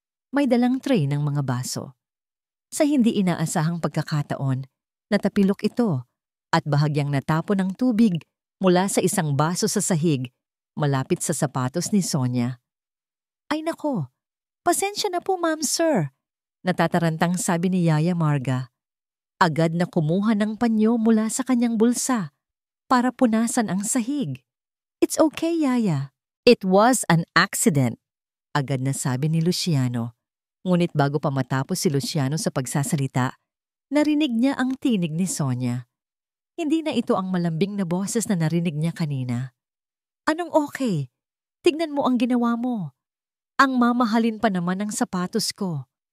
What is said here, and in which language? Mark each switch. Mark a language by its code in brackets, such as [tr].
[tl] May dalang tray ng mga baso. Sa hindi inaasahang pagkakataon, natapilok ito at bahagyang natapon ng tubig mula sa isang baso sa sahig, malapit sa sapatos ni Sonia. "Ay nako, pasensya na po ma'am sir," natatarantang sabi ni Yaya Marga. Agad na kumuha ng panyo mula sa kanyang bulsa para punasan ang sahig. [en] "It's okay, Yaya. It was an accident, [tl] agad na sabi ni Luciano. Ngunit bago pa matapos si Luciano sa pagsasalita, narinig niya ang tinig ni Sonia. Hindi na ito ang malambing na boses na narinig niya kanina. Anong okay? Tignan mo ang ginawa mo. Ang mamahalin pa naman ng sapatos ko.